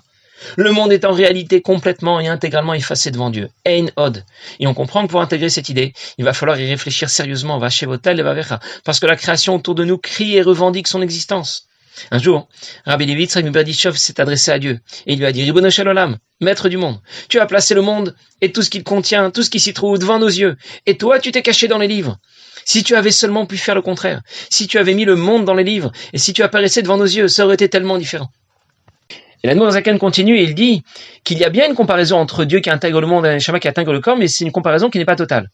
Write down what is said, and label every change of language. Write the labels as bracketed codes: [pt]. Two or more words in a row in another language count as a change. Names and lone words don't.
[fr] Le monde est en réalité complètement et intégralement effacé devant Dieu. [he] אין עוד. [fr] Et on comprend que pour intégrer cette idée, il va falloir y réfléchir sérieusement. Vachevotal et vavecha. Parce que la création autour de nous crie et revendique son existence. Un jour, Rabbi Levi Yitzhak Berditchov s'est adressé à Dieu et il lui a dit: [he] רבונו של עולם, [fr] maître du monde, tu as placé le monde et tout ce qu'il contient, tout ce qui s'y trouve devant nos yeux. Et toi, tu t'es caché dans les livres. Si tu avais seulement pu faire le contraire, si tu avais mis le monde dans les livres et si tu apparaissais devant nos yeux, ça aurait été tellement différent. Et l'Admor Zaken continue et il dit qu'il y a bien une comparaison entre Dieu qui intègre le monde et la neshama qui intègre le corps, mais c'est une comparaison qui n'est pas totale.